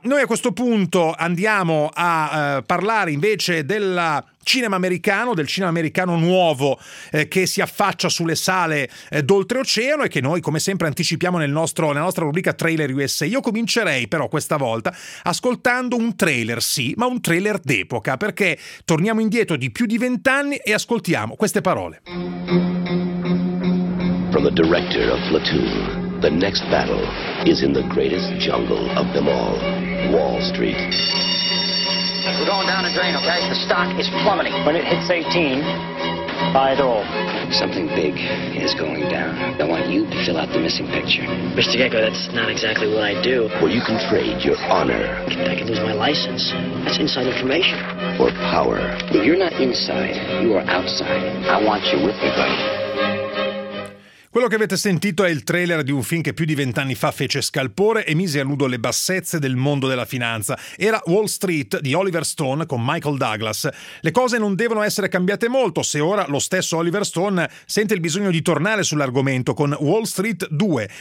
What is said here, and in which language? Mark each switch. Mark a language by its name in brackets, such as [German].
[Italian] Noi a questo punto andiamo a parlare invece del cinema americano, del cinema americano nuovo che si affaccia sulle sale d'oltreoceano e che noi come sempre anticipiamo nella nostra rubrica Trailer USA. Io comincerei però questa volta ascoltando un trailer, sì, ma un trailer d'epoca, perché torniamo indietro di più di 20 anni e ascoltiamo queste parole. [English] From the director of Platoon, the next battle is in the greatest jungle of them all, Wall Street. We're going down a drain, okay? The stock is plummeting. When it hits 18, buy it all. Something big is going down. I want you to fill out the missing picture. Mr. Gecko, that's not exactly what I do. Well, you can trade your honor. I could lose my license. That's inside information. Or power. If you're not inside, you are outside. I want you with me, buddy. [Italian] Quello che avete sentito è il trailer di un film che più di 20 anni fa fece scalpore e mise a nudo le bassezze del mondo della finanza. Era Wall Street di Oliver Stone con Michael Douglas. Le cose non devono essere cambiate molto se ora lo stesso Oliver Stone sente il bisogno di tornare sull'argomento con Wall Street 2.